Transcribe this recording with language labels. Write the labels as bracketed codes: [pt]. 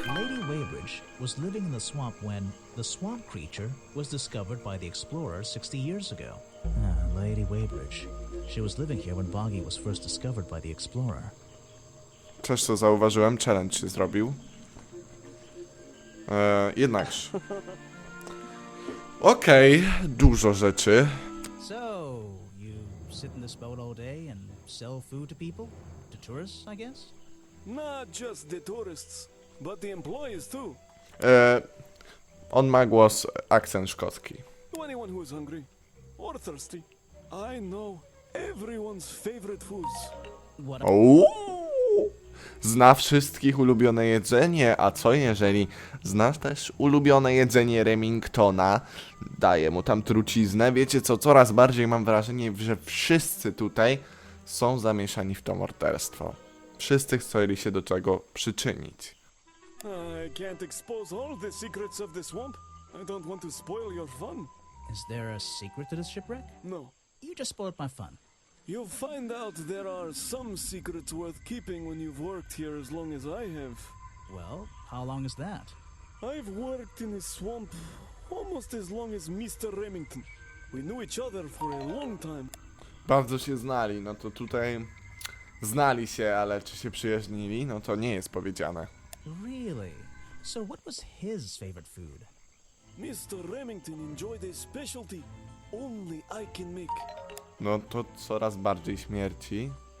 [en] Lady Weybridge was living in the swamp when the swamp creature was discovered by the explorers 60 years ago. Lady Weybridge. She was living here when Boggy was first discovered by the explorer. [pl] Też co zauważyłem, challenge się zrobił. Jednakże. Okej, dużo rzeczy. [en] So, you sit in this boat all day and sell food to people? To tourists, I guess? Not just the tourists, but the employees too. [pl] On ma głos, akcent szkocki. [en] To anyone who is hungry. or thirsty. I know everyone's favorite foods. What? Uuu. [pl] Zna wszystkich ulubione jedzenie, a co jeżeli znasz też ulubione jedzenie Remingtona? Daje mu tam truciznę. Wiecie co, coraz bardziej mam wrażenie, że wszyscy tutaj są zamieszani w to morderstwo. Wszyscy chcieli się do czego przyczynić. [en] I can't expose all the secrets of the swamp. I don't want to spoil your fun. Is there a secret to this shipwreck? No. You just spoiled my fun. You'll find out there are some secrets worth keeping when you've worked here as long as I have. Well, how long is that? I've worked in the swamp almost as long as Mr. Remington. We knew each other for a long time. [pl] Bardzo się znali, no to tutaj znali się, ale czy się przyjaźnili, no to nie jest powiedziane. [en] Really? So what was his favorite food? Mr. Remington enjoyed a specialty only I can make. [pl] No to coraz bardziej śmierdzi.